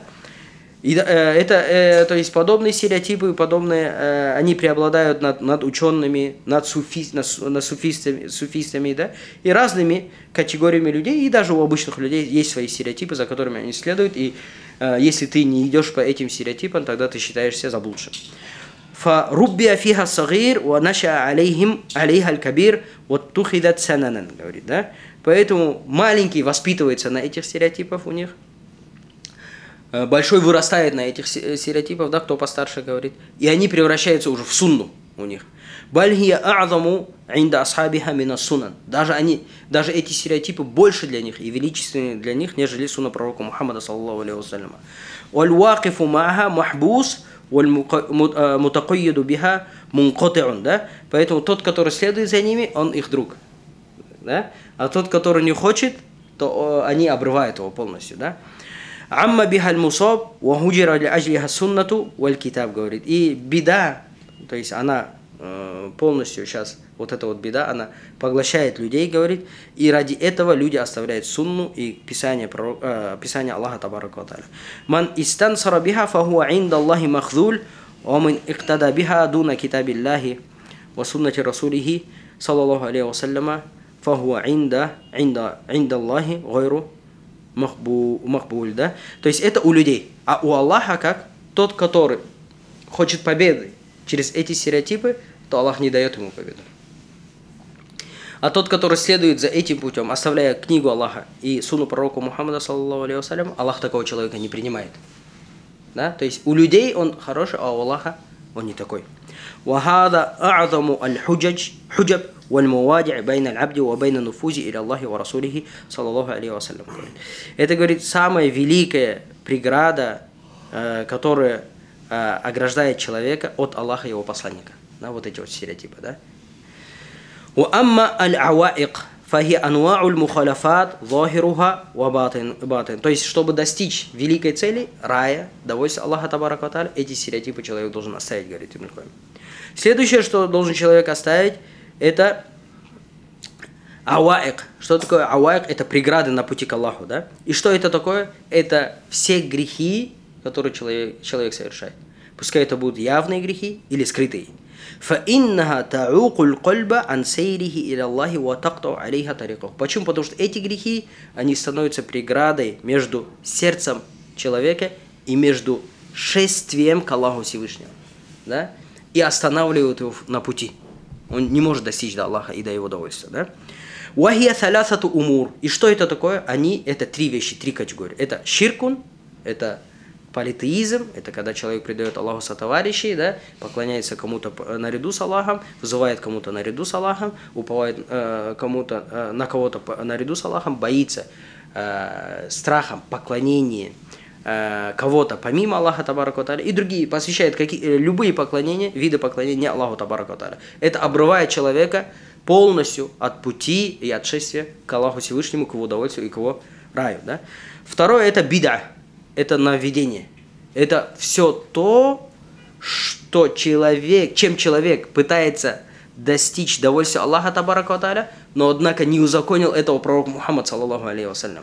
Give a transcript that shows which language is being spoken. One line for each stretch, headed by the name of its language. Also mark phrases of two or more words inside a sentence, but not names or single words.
Russian: И то есть подобные стереотипы, подобные, они преобладают над учеными, над суфистами, да, и разными категориями людей, и даже у обычных людей есть свои стереотипы, за которыми они следуют, и если ты не идешь по этим стереотипам, тогда ты считаешься заблудшим.
Arabic: فَرُبِّيَ فِيهَا الصَّغِيرُ وَنَشَأَ عَلَيْهَا الْكَبِيرُ وَاتُّخِذَتْ سَنَنًا,
Russian: говорит, да? Поэтому маленький воспитывается на этих стереотипах у них, большой вырастает на этих стереотипах, да, кто постарше говорит, и они превращаются уже в сунну у них.
Arabic: بل هي أعظم عند أصحابها من السنن.
Russian: Даже эти стереотипы больше для них и величественнее для них, нежели сунна пророка Мухаммада
Arabic: صلى الله عليه وسلم. والواقف معها محبوس والمتقيد بها منقطع, да?
Russian: Поэтому тот, который следует за ними, он их друг, да? А тот, который не хочет, то они обрывают его полностью, да?
Arabic: عم بها المصاب وهجرت لأجلها السنة والكتاب,
Russian: говорит. И беда, то есть она полностью сейчас, вот эта вот беда, она поглощает людей, говорит, и ради этого люди оставляют сунну и писание Аллаха
Arabic: تبارك وتعالى. من استنصر بها فهو عند الله مخذول ومن اقتدى بها دون كتاب الله وسنة رسوله صلى الله عليه وسلم فهو عند الله غير مقبول,
Russian: да? То есть это у людей. А у Аллаха как? Тот, который хочет победы через эти стереотипы, то Аллах не дает ему победу. А тот, который следует за этим путем, оставляя книгу Аллаха и сунну пророка Мухаммада,
Arabic: صلى الله عليه وسلم,
Russian: Аллах такого человека не принимает. Да? То есть у людей он хороший, а у Аллаха он не такой.
Arabic: وهذا أعظم الحجب والموادع بين العبد وبين النفوذ إلى الله ورسوله صلى الله عليه وسلم.
Russian: Это, говорит, самая великая преграда, которая ограждает человека от Аллаха и его посланника. Да, вот эти вот стереотипы, да.
Arabic: وأما العوائق فهي أنواع المخالفات ظاهرها وباطن.
Russian: То есть, чтобы достичь великой цели, рая, довольствия Аллаха
Arabic: تبارك وتعالى,
Russian: эти стереотипы человек должен оставить, говорит Ибн Кайим. Следующее, что должен человек оставить, это ауаик. Что такое ауаик? Это преграды на пути к Аллаху, да? И что это такое? Это все грехи, которые человек совершает. Пускай это будут явные грехи или скрытые.
Arabic: فَإِنَّهَا تَعُوقُ الْقَلْبَ عَنْ سَيْرِهِ إِلَى اللَّهِ وَتَقْطَعُ عَلَيْهَا طَرِيقَهُ.
Russian: Почему? Потому что эти грехи, они становятся преградой между сердцем человека и между шествием к Аллаху Всевышнему, да? И останавливают его на пути. Он не может достичь до Аллаха и до его довольствия, да?
Arabic: وَهِيَ ثَلَاثَةُ أُمُورٍ.
Russian: И что это такое? Это три вещи, три категории. Это ширкун, это политеизм, это когда человек предает Аллаху сотоварищей, да, поклоняется кому-то наряду с Аллахом, вызывает кому-то наряду с Аллахом, уповает на кого-то наряду с Аллахом, боится страхом поклонения кого-то помимо Аллаха
Arabic: تبارك وتعالى,
Russian: и другие посвящает любые поклонения, виды поклонения не Аллаху
Arabic: تبارك وتعالى.
Russian: Это обрывает человека полностью от пути и от шествия к Аллаху Всевышнему, к его удовольствию и к его раю. Да? Второе – это бид'a. Это нововведение. Это все то, чем человек пытается достичь довольствия Аллаха
Arabic: تبارك وتعالى,
Russian: но однако не узаконил этого пророк Мухаммад
Arabic: صلى الله عليه وسلم.